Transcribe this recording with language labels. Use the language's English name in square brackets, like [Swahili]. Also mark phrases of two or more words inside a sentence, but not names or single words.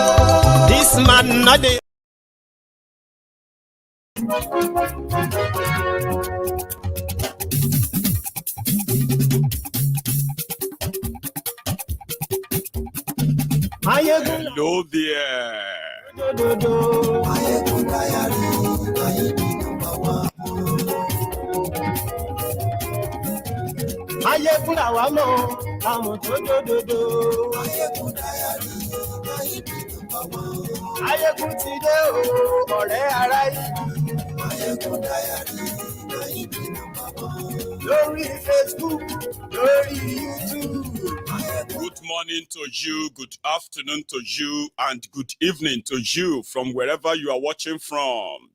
[English] This man not the Maiyegun. Hello there. [Yoruba] MaiyegunDiary, Maiyegun làwa mọ̀, àmọ̀ tó dòdòdò. MaiyegunDiary, Maiyegun ti dé o, ọ̀rẹ́ ará ìlú. MaiyegunDiary, lórí Facebook, lórí YouTube. [English] Good morning to you, good afternoon to you, and good evening to you from wherever you are watching from.